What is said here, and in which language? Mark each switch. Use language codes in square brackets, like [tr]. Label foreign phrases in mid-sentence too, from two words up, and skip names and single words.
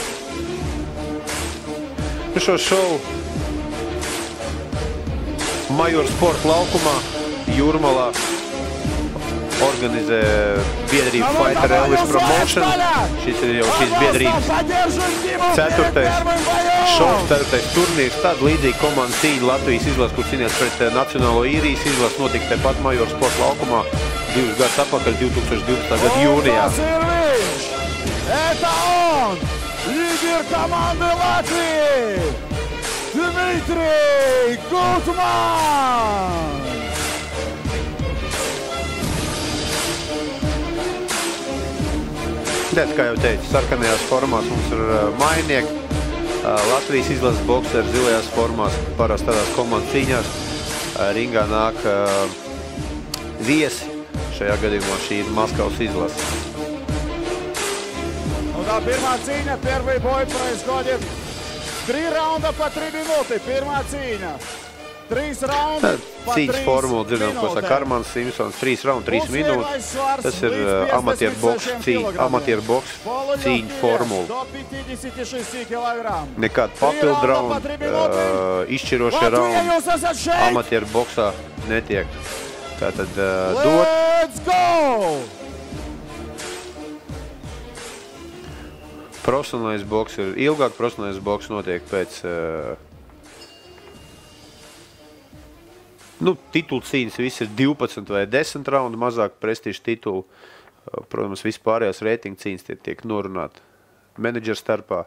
[lv] Šo šovu Majora sporta laukumā Jūrmalā organizē biedrība Fighter Elvis Promotion. Šis ir jau šīs biedrības 4. šovs, 4. turnīrs. Tāda līdzīga komanda cīņa Latvijas izlases, kur cīnījās pret Nacionālo īrijas izlases, notika tepat Majora sporta laukumā 2 gadus atpakaļ, 2012. gada jūnijā. [ru] Это он, лидер команды Латвии, Dmitrij Gutmans! [lv] Tātad, kā jau teicu, sarkanajās formās mums ir mainieki. Latvijas izlases bokseri zilajās formās, parasti tādās komandas cīņās. Ringā nāk viesi. Šajā gadījumā šī ir Maskavas izlase. [ru] Ну да, первая цīņa, первый бой происходит 3 раунда по 3 минуты. Первая цīņa. 3 раунда по 3 [lv] Cīņas formula, dzirdam, ko saka Armands Simpsons, 3 raundu, 3 minūtes. Tas ir amatieru boks cīņu formula. Nekāda papildu raundu, izšķirošie raundi amatieru boksā netiek. Tātad dot. [en] Let's go! [lv] Profesionālais boks ir ilgāk, profesionālais boks notiek pēc Nu, titulu cīņas viss ir 12 vai 10 raundu, mazāk prestižu titulu. Protams, vispārējās reitingu cīņas tiek norunāti menedžeru starpā.